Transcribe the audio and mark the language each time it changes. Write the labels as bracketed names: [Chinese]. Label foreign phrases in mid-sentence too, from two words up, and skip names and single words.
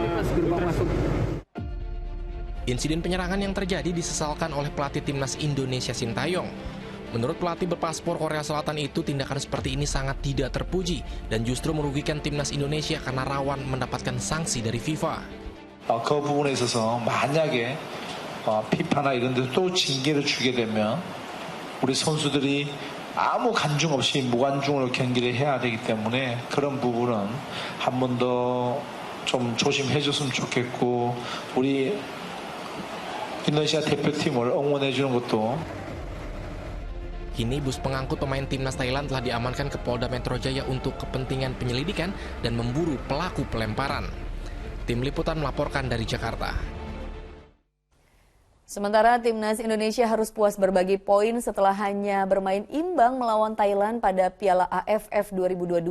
[Indonesian] gerbang masuk. Insiden penyerangan yang terjadi disesalkan oleh pelatih timnas Indonesia Sintayong. Menurut pelatih berpaspor Korea Selatan itu, tindakan seperti ini sangat tidak terpuji dan justru merugikan timnas Indonesia karena rawan mendapatkan sanksi dari FIFA. [Korean] 그 부분에 있어서 만약에 피파나 이런 데서 또 징계를 주게 되면 우리 선수들이 아무 간중 없이 무관중으로 경기를 해야 되기 때문에 그런 부분은 한 번 더 좀 조심해 줬으면 좋겠고 우리 인도네시아 대표팀을 응원해 주는 것도. [Indonesian] Kini bus pengangkut pemain timnas Thailand telah diamankan ke Polda Metro Jaya untuk kepentingan penyelidikan dan memburu pelaku pelemparan. Tim Liputan melaporkan dari Jakarta. Sementara timnas Indonesia harus puas berbagi poin setelah hanya bermain imbang melawan Thailand pada Piala AFF 2022.